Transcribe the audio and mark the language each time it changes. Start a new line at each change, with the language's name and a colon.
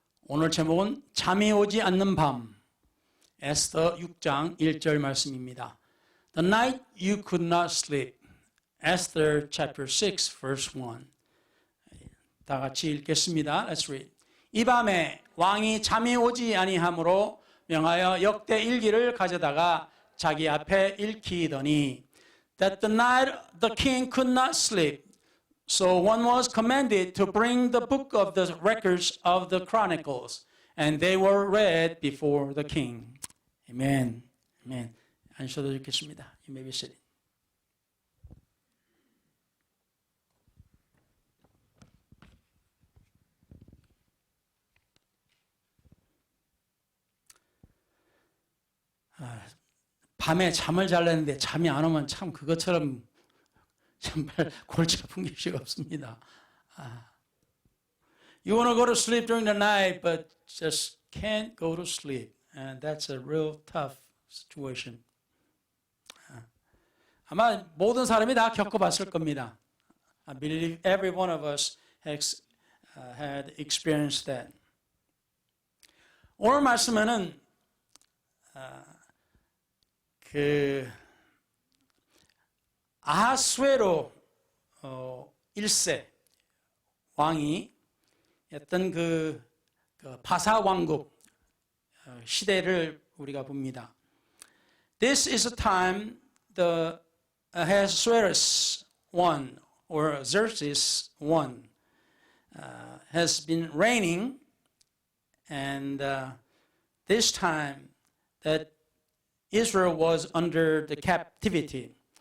Korean: 오늘 제목은 잠이 오지 않는 밤, 에스더 6장 1절 말씀입니다.
English: The night you could not sleep, Esther chapter 6 verse 1. 다 같이 읽겠습니다. Let's read.
Korean: 이 밤에 왕이 잠이 오지 아니하므로 명하여 역대 일기를 가져다가 자기 앞에 읽히더니
English: That the night the king could not sleep, so one was commanded to bring the book of the records of the chronicles, and they were read before the king.
Korean: Amen. Amen. 앉으셔도 좋겠습니다.
English: You may be seated.
Korean: 밤에 잠을 잘랐는데 잠이 안 오면 참 그것처럼 정말 골치 아픈 게 없습니다.
English: You want to go to sleep during the night, but just can't go to sleep. And that's a real tough situation.
Korean: 아마 모든 사람이 다 겪어봤을 겁니다.
English: I believe every one of us has had experienced that.
Korean: 오늘 말씀에는 아하수에로 1세 왕이 했던 그 바사 왕국 시대를 우리가 봅니다.
English: This is a time the Ahasuerus I or Xerxes I has been reigning, and this time that Israel was under the captivity.